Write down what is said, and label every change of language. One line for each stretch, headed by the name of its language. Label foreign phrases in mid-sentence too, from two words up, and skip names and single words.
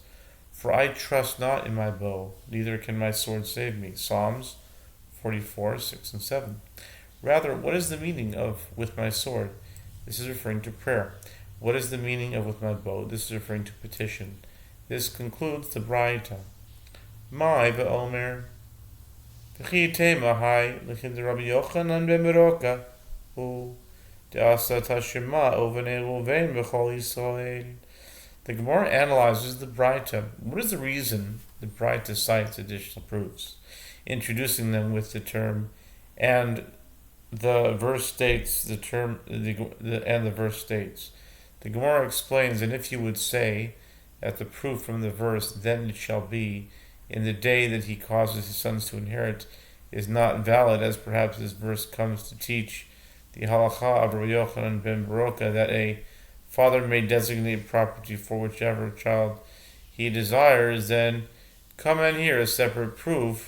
English: For I trust not in my bow, neither can my sword save me. Psalms 44:6-7. Rather, what is the meaning of with my sword? This is referring to prayer. What is the meaning of with my bow? This is referring to petition. This concludes the Batra.
Aramaic: מאי ואומר וכי תימא האי לכדרבי יוחנן בן ברוקה הוא דאתא השתא ובני ראובן וכל ישראל.
English: The Gemara analyzes the Batra. What is the reason the Batra cites additional proofs, introducing them with the term, and the verse states the term, and the verse states. The Gemara explains, and if you would say that the proof from the verse, "Then it shall be in the day that he causes his sons to inherit," is not valid, as perhaps this verse comes to teach the halakha of Rabbi Yochanan ben Beroka, that a father may designate property for whichever child he desires, then come in here a separate proof.